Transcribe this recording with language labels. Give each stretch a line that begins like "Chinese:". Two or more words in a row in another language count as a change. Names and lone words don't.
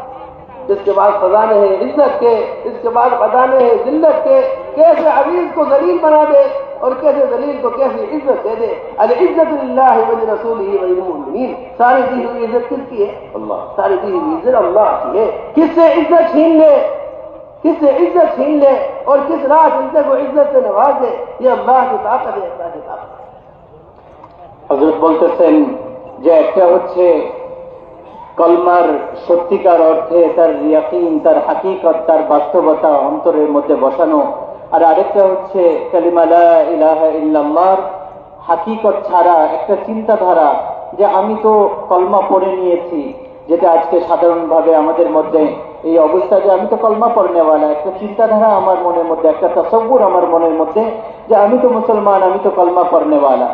Urdu: اس کے بعد خزانے ہیں عزت کے، اس کے بعد خزانے ہیں ذلت کے، کیسے عزیز کو ذلیل بنا دے اور کیسے ذلیل کو کیسے عزت دے دے۔
Arabic: العزت للہ ولرسولہ وللمؤمنین،
Urdu: ساری دی ہوئی عزت کس کی ہے؟ اللہ۔ ساری دی ہوئی عزت اللہ کی ہے۔ کس سے عزت چھین لے اور کس راہ چلتے کو عزت سے نواز دے، یہ اللہ کی طاقت ہے، اللہ کی طاقت۔
Bangla: হযরত বলতেছেন যে একটা হচ্ছে কলমার সত্যিকার অর্থে তার ইয়াকিন, তার হাকিকত, তার বাস্তবতা অন্তরের মধ্যে বসানো, আর আরেকটা হচ্ছে কালিমা
Arabic: لا إله إلا الله
Bangla: হাকিকত ছাড়া একটা চিন্তাধারা যে আমি তো কলমা পড়ে নিয়েছি, যেটা আজকে সাধারণভাবে আমাদের মধ্যে এই অবস্থা যে আমি তো কলমা পড়নেওয়ালা, একটা চিন্তাধারা আমার মনের মধ্যে, একটা তাসাব্বুর আমার মনের মধ্যে যে আমি তো মুসলমান, আমি তো কলমা পড়নেওয়ালা।